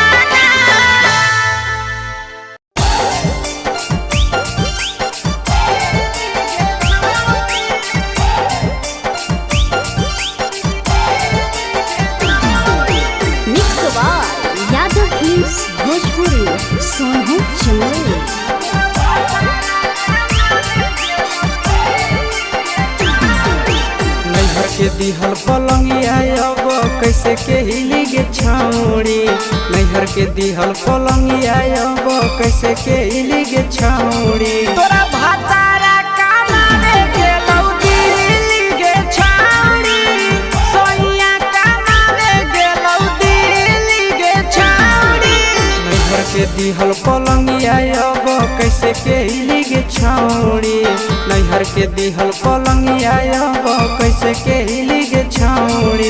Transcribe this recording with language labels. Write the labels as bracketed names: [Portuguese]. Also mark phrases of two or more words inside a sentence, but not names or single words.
[English] Mix by Yadav Films Bhojpuri Sonu Chamoli. [Magahi] नैहर के दिहल पलंगिया अब कैसे के हिली गे छौड़ी नैहर के दिहल पलंगिया अब कैसे के हिली गे छौड़ी तोरा भातारा कमावे गेलौ दिल्ली गे छौड़ी सोनिया कमावे गेलौ दिल्ली गे छौड़ी नैहर के दिहल पलंगिया अब कैसे के हिली गे छौड़ी नैहर के दिहल पलंगिया अब कैसे के हिली गे छौड़ी